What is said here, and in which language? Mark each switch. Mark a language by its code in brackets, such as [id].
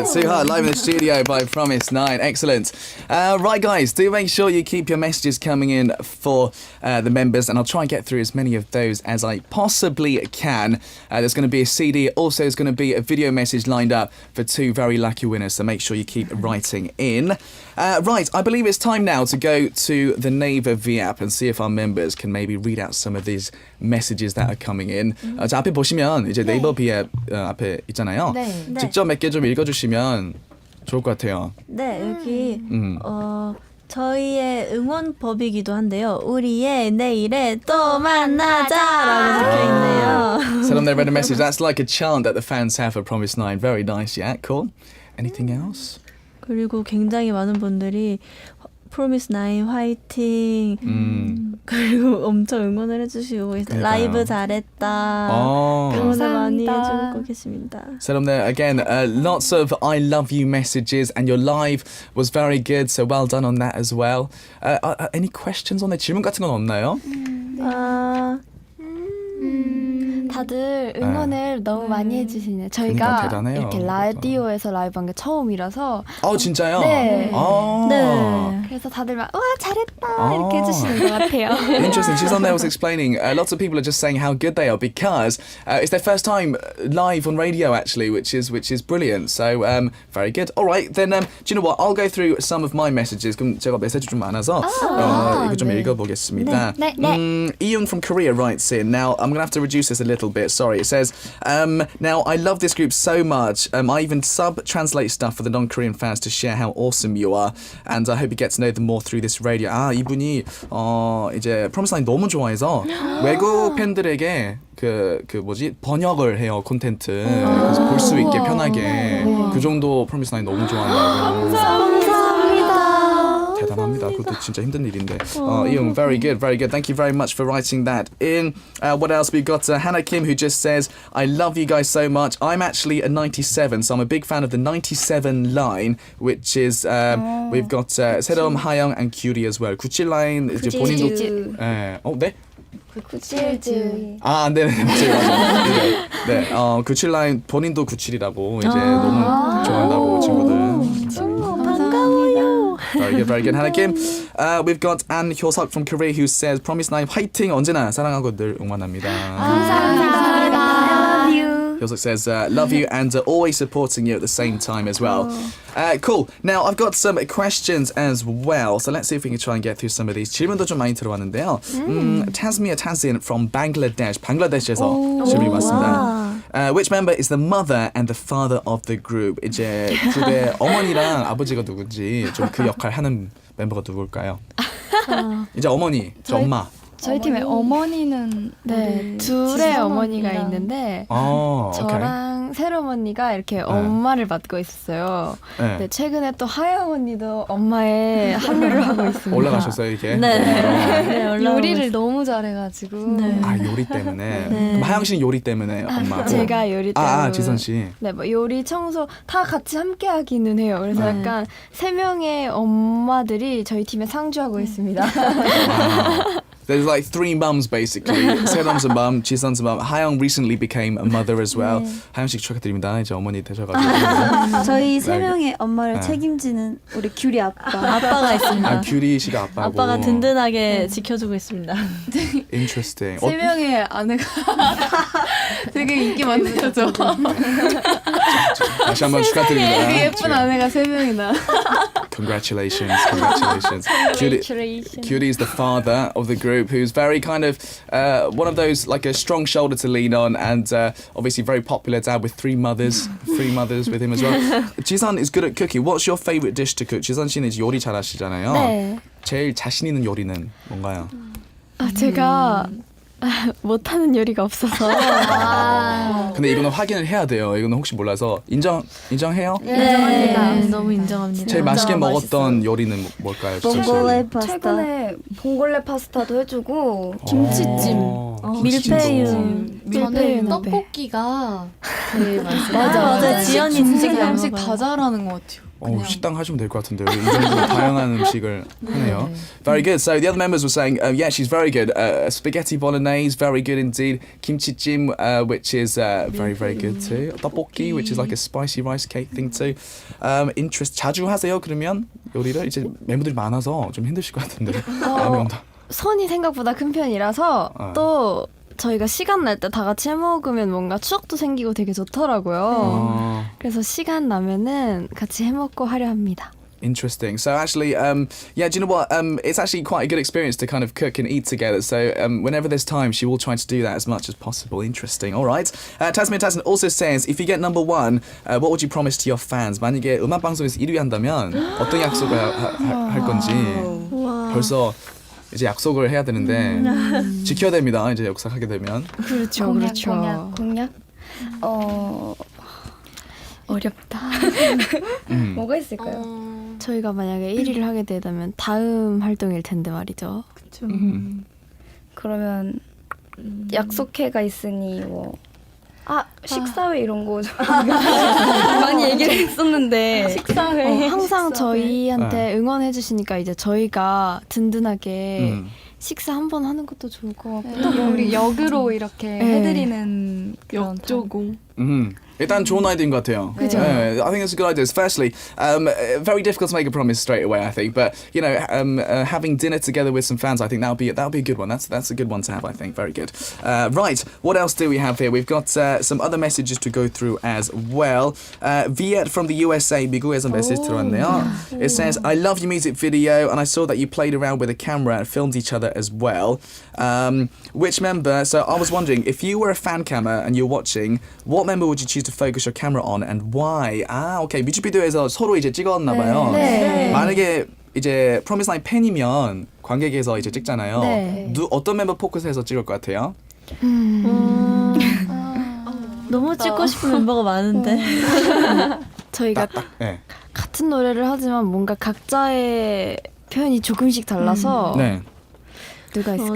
[en] Suha live in the studio by Promise9. Excellent. Right, guys, do make sure you keep your messages coming in for the members, and I'll try and get through as many of those as I possibly can. There's going to be a CD. Also, there's going to be a video message lined up for 2 very lucky winners, so make sure you keep writing in. Right, I believe it's time now to go to the Naver V app and see if our members can maybe read out some of these messages that are coming in. [ko] 자, 앞에 보시면 이제 네이버 V 앱 앞에 있잖아요. 네. 직접 몇 개 좀 읽어주시면 좋을 것 같아요. 네, 여기 저희의 응원법이기도 한데요. 우리의 내일에 또 만나자라고 적혀 있네요. [en] Tell them they read a message. That's like a chant that the fans have for Promise9. Very nice. Yeah, cool. Anything else? [ko] 그리고 굉장히 많은 분들이 프로미스나인 화이팅 그리고 엄청 응원을 해주시고 계세요. 라이브 잘했다. 응원을 많이 해주고 계십니다. [en] Tell them there again. Lots of I love you messages, and your live was very good. So well done on that as well. Any questions on there? [ko] 질문 같은 건 없나요? 다들 응원을 너무 많이 해주시네요. 그러니까 저희가 대단해요. 이렇게 라디오에서 라이브한 게 처음이라서 진짜요? 네. 네. 그래서 다들 막 와 잘했다 이렇게 해주시는 것 같아요. [en] Interesting. She's on there was explaining. Lots of people are just saying how good they are because it's their first time live on radio actually, which is brilliant. So very good. All right, then do you know what? I'll go through some of my messages. [ko] 그럼 제가 메시지 좀 많아서 이거 좀 읽어보겠습니다. 네. [en] Ian from Korea writes in. Now I'm gonna have to reduce this a little bit. Sorry. It says, now I love this group so much. I even sub-translate stuff for the non-Korean fans to share how awesome you are, and I hope you get to know them more through this radio. [ko] 이분이 이제 프로미스나인 너무 좋아해서 외국 팬들에게 그 뭐지 번역을 해요 콘텐츠. 그래서 볼 수 있게 편하게. 그 정도 프로미스나인 너무 좋아한다고. 대단합니다. 그것도 진짜 힘든 일인데. [en] Ian, very good, very good. Thank you very much for writing that in. What else? We've got Hannah Kim who just says, I love you guys so much. I'm actually a 97, so I'm a big fan of the 97 line, which is we've got 세럼, 하영 and Cutie as well. [ko] 97 라인 이제 본인도 네? 97주. 네, 맞아요. 네, 97 라인 본인도 97이라고 이제 너무 좋아한다고 친구들. 반가워요. [en] Very good, very good. Hannah Kim. We've got An Hyo-seok from Korea who says, Promise9 [ko] 화이팅! 언제나 사랑하고 늘 응원합니다. [en] Hyo-seok says, love you and always supporting you at the same time as well. Cool. Now, I've got some questions as well. So let's see if we can try and get through some of these. [ko] 질문도 좀 많이 들어왔는데요. [en] Tasmia Tazin from Bangladesh. [ko] 방글라데시에서 질문이 왔습니다. [en] Which member is the mother and the father of the group? [ko] 이제 그룹의 어머니랑 아버지가 누군지 좀 그 역할 하는 멤버가 누굴까요? 이제 어머니, 저 엄마. 저희 팀의 어머니는 네, 둘의 어머니가 있는데 저랑 새롬 언니가 이렇게 엄마를 맡고 있었어요. 네, 최근에 또 하영 언니도 엄마에 합류를 하고 있습니다. 올라가셨어요 이게? 네, 요리를 너무 잘해가지고. 요리 때문에. 그럼 하영 씨는 요리 때문에 엄마고. 제가 요리 때문에. 지선 씨. 네, 뭐 요리, 청소 다 같이 함께 하기는 해요. 그래서 약간 3명의 엄마들이 저희 팀에 상주하고 있습니다. [en] There's like 3 mums basically. 세롬's a mum, 지선's a mum. 하영 recently became a mother as well. [ko] 하영 씨 축하드립니다. 이제 어머니 되셔가지고. 저희 3명의 엄마를 책임지는 우리 귤이 아빠가 있습니다. 큐리 씨가 아빠고. 아빠가 든든하게 지켜주고 있습니다. Interesting. 3명의 아내가 되게 인기 많네요. 다시 한번 축하드립니다. 되게 예쁜 아내가 3명이나. [en] Congratulations. Cutie is the father of the group, who's very kind of one of those, like a strong shoulder to lean on, and obviously very popular dad with 3 mothers with him as well. 지선 is good at cooking. What's your favorite dish to cook? [ko] 지선 씨는 이제 요리 잘하시잖아요. 네. 제일 자신 있는 요리는 뭔가요? 제가 못하는 요리가 없어서. 근데 이거는 확인을 해야 돼요. 이거는 혹시 몰라서 인정해요? 네, 너무 인정합니다. 제일 맛있게 먹었던 요리는 뭘까요? 봉골레 파스타. 최근에 봉골레 파스타도 해주고 김치찜. 밀푀유. 떡볶이가 제일 맛있어요. 맞아. 지연이 음식 진짜 양식 다 잘하는 것 같아요. 식당 하시면 될 것 같은데요. 이 정도 다양한 음식을 하네요. [en] Very good. So the other members were saying, yeah, she's very good. Spaghetti bolognese, very good indeed. Kimchi-jjim, which is very, very good too. Tteokbokki, which is like a spicy rice cake thing too. [ko] 자주 하세요? 그러면 요리를 이제 멤버들이 많아서 좀 힘드실 것 같은데. 손이 생각보다 큰 편이라서 또 저희가 시간 날 때 다 같이 해 먹으면 뭔가 추억도 생기고 되게 좋더라고요. 그래서 시간 나면은 같이 해 먹고 하려 합니다. [en] Interesting. So actually, yeah, do you know what? It's actually quite a good experience to kind of cook and eat together. So whenever there's time, she will try to do that as much as possible. Interesting. All right. Tasmin also says, if you get number one, what would you promise to your fans? [ko] 만약에 음악 방송에서 1위 한다면 어떤 약속을 할 건지 벌써 이제 약속을 해야 되는데 지켜야 됩니다. 이제 약속하게 되면. 그렇죠. 공약? 어렵다. 뭐가 있을까요? 저희가 만약에 1위를 하게 되다면 다음 활동일 텐데 말이죠. 그러면 약속회가 있으니 뭐 식사회 이런 거 많이 얘기를 했었는데 식사회 항상 저희한테 응원해 주시니까 이제 저희가 든든하게 식사 한 번 하는 것도 좋을 것 같고 또 우리 역으로 이렇게 해드리는 그런 역조공. 일단 좋은 아이디어인 것 같아요. 그죠? [en] I think it's a good idea. Firstly, very difficult to make a promise straight away, I think. But you know, having dinner together with some fans, I think that'll be a good one. That's a good one to have, I think. Very good. Right, what else do we have here? We've got some other messages to go through as well. Viet from the USA, [ko] 미국에서 메시지 들어왔네요. [en] It says, I love your music video, and I saw that you played around with a camera and filmed each other as well. Which member? So I was wondering, if you were a fan camera and you're watching, what member would you choose to focus your camera on and why? [ko] 오케이. 뮤직비디오에서 서로 이제 찍었나 봐요. 만약에 이제 프로미스나인 팬이면 관객에서 이제 찍잖아요. 어떤 멤버 포커스해서 찍을 것 같아요? 너무 찍고 싶은 멤버가 많은데. 저희가 같은 노래를 하지만 뭔가 각자의 표현이 조금씩 달라서 누가 있을까요?